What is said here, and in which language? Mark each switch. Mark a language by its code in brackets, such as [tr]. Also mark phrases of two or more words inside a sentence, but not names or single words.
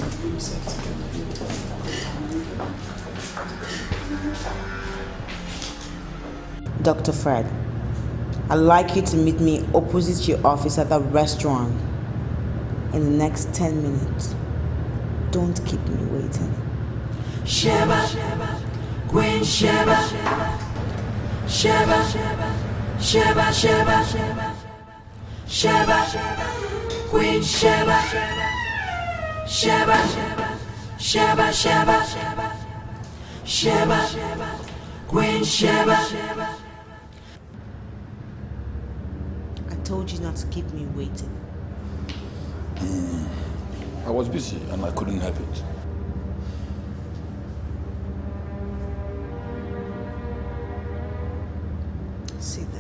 [en] Dr. Fred, I'd like you to meet me opposite your office at the restaurant in the next 10 minutes. Don't keep me waiting. Sheba, Queen Sheba, Sheba, Sheba, Sheba, Sheba, Queen Sheba, Sheba, Sheba, Sheba, Sheba, Queen Sheba. I told you not to keep me waiting. I was busy and I couldn't help it. Sit down.